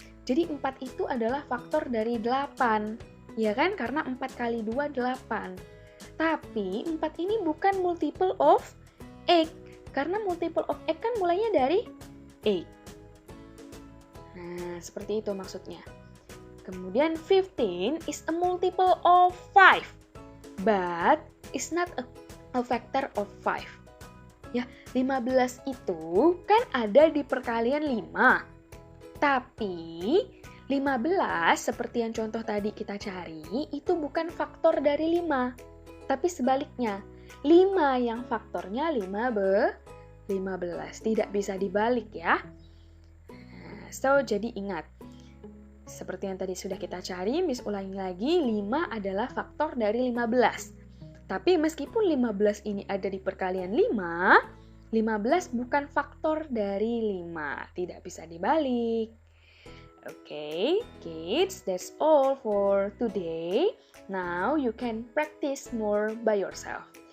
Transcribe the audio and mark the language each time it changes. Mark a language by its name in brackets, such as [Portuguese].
[Indonesian] Jadi 4 itu adalah faktor dari 8, ya kan? Karena 4 kali 2, 8. Tapi 4 ini bukan multiple of 8, karena multiple of 8 kan mulainya dari 8. Nah, seperti itu maksudnya. Kemudian [English] 15 is a multiple of 5, but is not a factor of 5. [Indonesian] Ya, 15 itu kan ada di perkalian 5. Tapi 15 seperti yang contoh tadi kita cari itu bukan faktor dari 5. Tapi sebaliknya, 5 yang faktornya 15. Tidak bisa dibalik ya. So, jadi ingat. Seperti yang tadi sudah kita cari, Miss ulangi lagi, 5 adalah faktor dari 15. Tapi meskipun 15 ini ada di perkalian 5, 15 bukan faktor dari 5. Tidak bisa dibalik. [English] Okay, kids, that's all for today. Now you can practice more by yourself.